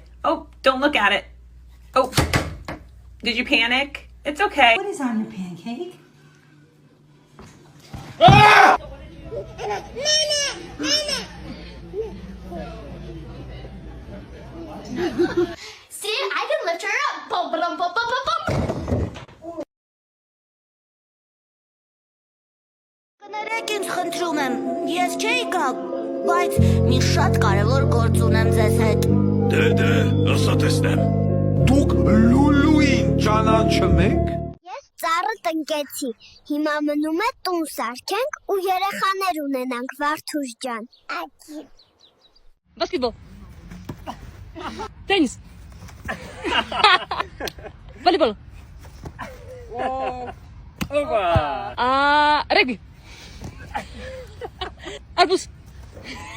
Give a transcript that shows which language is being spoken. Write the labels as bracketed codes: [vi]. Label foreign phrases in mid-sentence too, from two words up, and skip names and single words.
[en] Oh, don't look at it. Oh, did you panic? It's okay. What is on your pancake? See, I can lift her up. Bum, ba-dum, bum, bum, bum, bum. [hy] Կներեք ինձ խնդրում եմ, ես չէի գա, բայց մի շատ կարևոր գործ ունեմ ձեզ հետ։ Դե, ըսա տեսնեմ։ Դուք լուլուին ճանաչում եք? Ես ծառը տնկեցի։ Հիմա մնում է տուն սարքենք ու երեխաներ ունենանք, Վարդուշ ջան։ [ru] Баскетбол. Теннис. Волейбол. Регби. Арбуз. Опа.